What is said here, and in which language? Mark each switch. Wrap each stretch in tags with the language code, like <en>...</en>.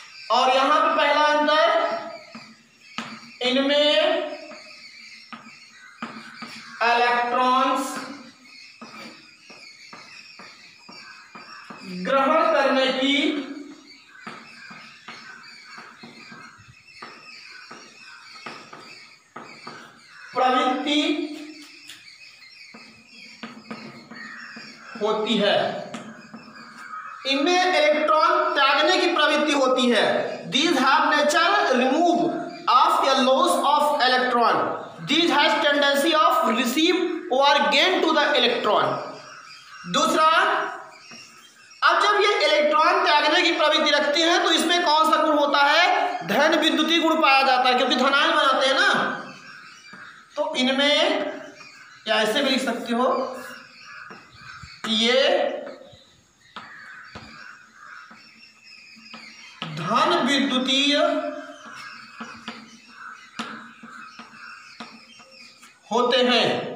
<hi>और यहां पे पहला अंतर, इनमें इलेक्ट्रॉन्स ग्रहण करने की प्रवृत्ति होती है। इनमें इलेक्ट्रॉन त्यागने की प्रवृत्ति होती है।</hi> <en>These have nature remove of a loss of electron. These has tendency of receive or gain to the electron.</en> <hi>दूसरा, अब जब ये इलेक्ट्रॉन त्यागने की प्रवृत्ति रखते हैं तो इसमें कौन सा गुण होता है, धन विद्युतीय गुण पाया जाता है, क्योंकि धनायन बनाते हैं ना। तो इनमें या ऐसे भी लिख सकते हो, ये धन विद्युतीय होते हैं।</hi>